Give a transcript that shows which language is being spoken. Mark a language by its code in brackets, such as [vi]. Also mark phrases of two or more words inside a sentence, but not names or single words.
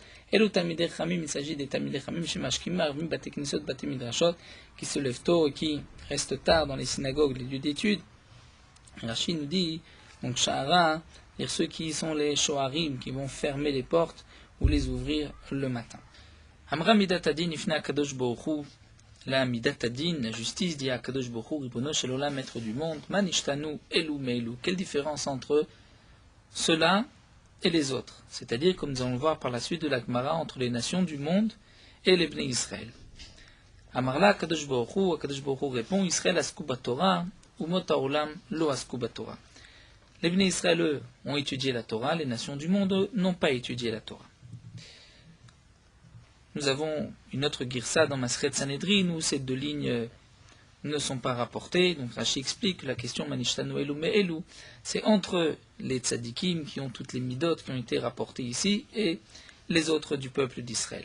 [he] אלו תלמידי חכמים, [fr] il s'agit des [he] תלמידי חכמים [fr] chez [he] משכימים מעריבים בתי כנסיות בתי מדרשות, [fr] qui se lèvent tôt et qui restent tard dans les synagogues, les lieux d'études. Rachid nous dit, donc Sha'ara, c'est-à-dire ceux qui sont les Shoharim, qui vont fermer les portes ou les ouvrir le matin. [he] אמרה מדת הדין לפני הקדוש ברוך הוא, la מדת הדין, [fr] la justice dit à [he] הקדוש ברוך הוא רבונו של עולם, [fr] maître du monde, [he] מה נשתנו אלו מאלו. [fr] Quelle différence entre ceux-là et les autres, c'est-à-dire, comme nous allons le voir par la suite de la Gemara, entre les nations du monde et les Bnei Israël. [he] אמר לה הקדוש ברוך הוא הקדוש ברוך הוא répond, ישראל עסקו בתורה אומות העולם לא עסקו בתורה. [fr] Les Bnei Israël, eux, ont étudié la Torah, les nations du monde, eux, n'ont pas étudié la Torah. Nous avons une autre girsa dans Maseret Sanhedrin où ces deux lignes ne sont pas rapportées. Donc Rashi explique que la question [he] מה נשתנו אלו מאלו, [fr] c'est entre les tzadikim qui ont toutes les midot qui ont été rapportées ici et les autres du peuple d'Israël.